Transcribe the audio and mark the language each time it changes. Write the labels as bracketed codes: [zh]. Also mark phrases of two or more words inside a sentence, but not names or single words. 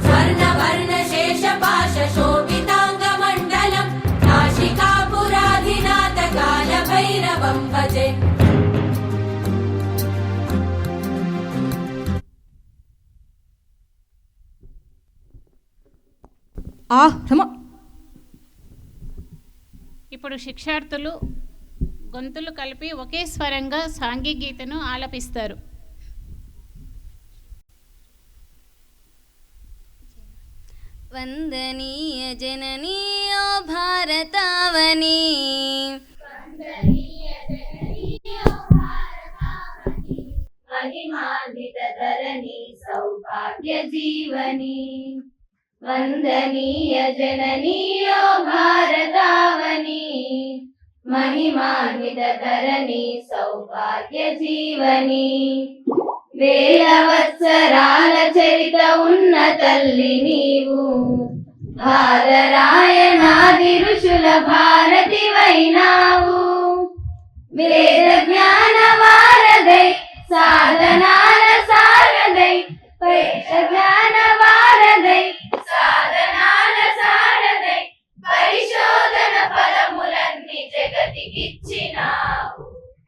[sa] स्वर्णवर्णशेषपाशशोभिताङ्गमण्डलं काशिकापुराधिनाथ कालभैरवं भजे [te] ఇప్పుడు శిక్షార్థులు గొంతులు కలిపి ఒకే స్వరంగా సాంఘిక గీతను ఆలపిస్తారు. వందనీయ జననీయ భారతావని మహిమాన్విత ధరణీ సౌభాగ్య జీవనీ వందనీయ జననీయ భారతావనీ మహిమాన్విత ధరణీ సౌభాగ్య జీవనీ వేలవత్సరాల చరిత ఉన్న తల్లి నీవు భారరాయణాది ఋషుల భారతివైనావు వేద జ్ఞాన వారదై సాధనాల సారదై వేద జ్ఞాన వారదై సాధనాల సారదై పరిశోధన ఫలములన్నీ జగతికిచ్చినావు